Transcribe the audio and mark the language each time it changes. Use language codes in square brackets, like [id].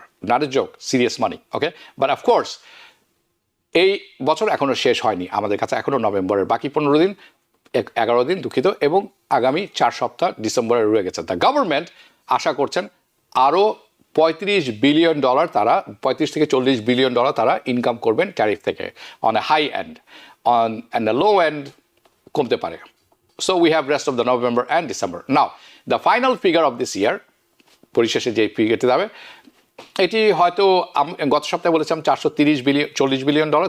[en] Not a joke, serious money. [bn] Okay, but of course এই বছর এখনো শেষ হয়নি, আমাদের কাছে এখনো নভেম্বরের বাকি 15 দিন, 11 দিন দুঃখিত, এবং আগামী 4 সপ্তাহ ডিসেম্বরে রয়ে গেছে। দ্য গভর্নমেন্ট আশা করছেন আরও $35 বিলিয়ন, তারা 35 থেকে $40 বিলিয়ন তারা ইনকাম করবেন ট্যারিফ থেকে, [en] On a high end. On and the low end [bn] কমতে পারে। [en] So we have rest of the November and December. Now, the final figure of this year, [bn] পরিশেষে যে ফিগারটি যাবে, এটি হয়তো গত সপ্তাহে বলেছিলাম $340 বিলিয়ন।